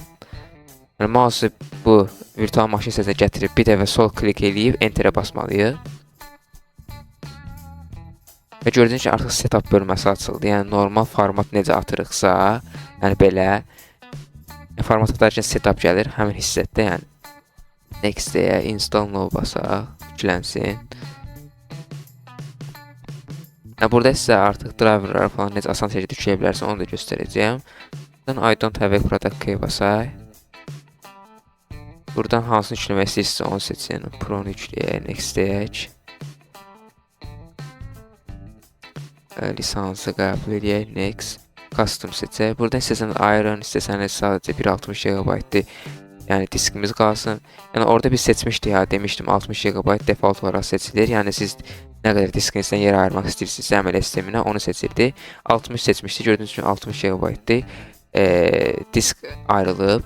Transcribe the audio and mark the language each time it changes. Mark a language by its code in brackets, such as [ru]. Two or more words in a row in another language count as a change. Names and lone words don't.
[az] Yəni mouse bu virtual maşın hissəsinə gətirib bir dəfə sol klik eləyib enterə basmalıyıq. Və gördüyünüz ki, artıq setup bölməsi açıldı. Yəni normal format necə atırıqsa, yəni belə format atarkən setup gəlir həmin hissətdə, yəni next deyə [en] install now [az] basaq, yüklənsin. Yəni burada sizə artıq driverları falan necə asan şəkildə yükləyə bilərsən, onu da göstərəcəyəm. Buradan [en] I don't have a product key [az] basaq. Buradan hansını yükləmək istəyirsə onu seçin. Pro-nu yükləyək, next deyək. Lisansı qəbul edək, next. Custom seçək. Buradan istəsəniz Iron, istəsəniz sadəcə 160 GB-dir. Yəni diskimiz qalsın. Yəni orada biz seçmişdik ya, demişdim 60 GB default olaraq seçilir. Yəni siz nə qədər diskinizdən yer ayırmaq istəyirsinizsə əməliyyat sisteminə onu seçirdi. 60 seçmişdik. Gördüyünüz kimi 60 GB-dir. disk ayrılıb.